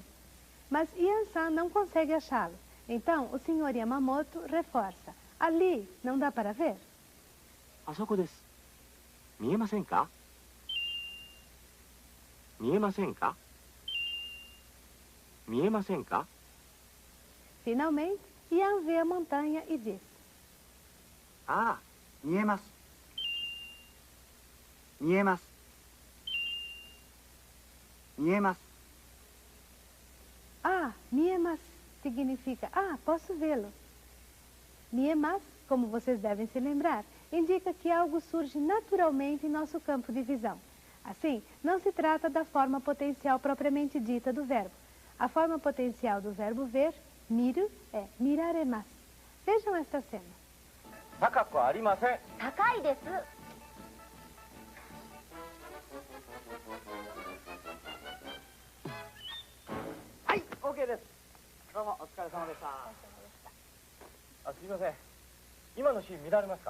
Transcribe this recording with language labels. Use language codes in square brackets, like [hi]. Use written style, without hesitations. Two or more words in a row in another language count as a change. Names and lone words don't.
[pt] Mas Yan-san não consegue achá-lo. Então, o Sr. Yamamoto reforça. Ali, não dá para ver? [ja] あそこです。見えませんか？見えませんか？見えませんか？ [pt] Finalmente, Yan vê a montanha e diz: [ja] ああ、見えます。見えます。見えます。 [pt] Ah, miemas significa ah, posso vê-lo. Miemas, como vocês devem se lembrar, indica que algo surge naturalmente em nosso campo de visão. Assim, não se trata da forma potencial propriamente dita do verbo. A forma potencial do verbo ver, miru, é miraremas. Vejam esta cena. [ja] 高くありません。高いです。はい、OK です。どうもお疲れ様でした。あ、すみません。 今のシーン見られますか？